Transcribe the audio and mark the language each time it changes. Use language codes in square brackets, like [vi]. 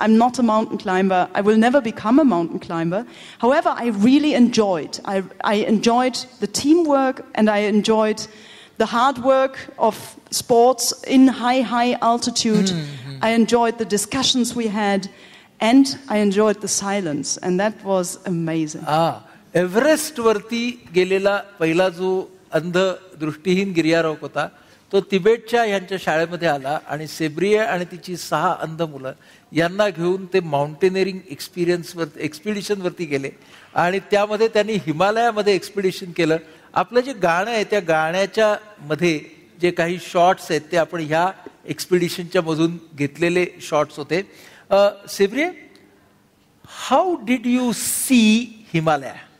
[en] I'm not a mountain climber. I will never become a mountain climber. However, I really enjoyed. I enjoyed the teamwork, and I enjoyed the hard work of sports in high altitude. I enjoyed the discussions we had, and I enjoyed the silence, and that was amazing. [mr] Everest वरती गेलेला पहिला जो अंध दृष्टीहीन गिर्यारोहक होता तो तिबेटच्या यांच्या शाळेमध्ये आला, आणि सेब्रिये आणि तिची 6 अंध मुलं यांना घेऊन ते माउंटेनिअरिंग एक्सपिडिशन वरती गेले, आणि त्यामध्ये त्यांनी हिमालयामध्ये एक्सपिडिशन केलं. आपलं जे गाणं आहे त्या गाण्याच्या मध्ये जे काही शॉट्स आहेत ते आपण ह्या एक्सपिडिशनच्या मधून घेतलेले शॉट्स होते. [en] सेब्रिये, how did you see Himalaya?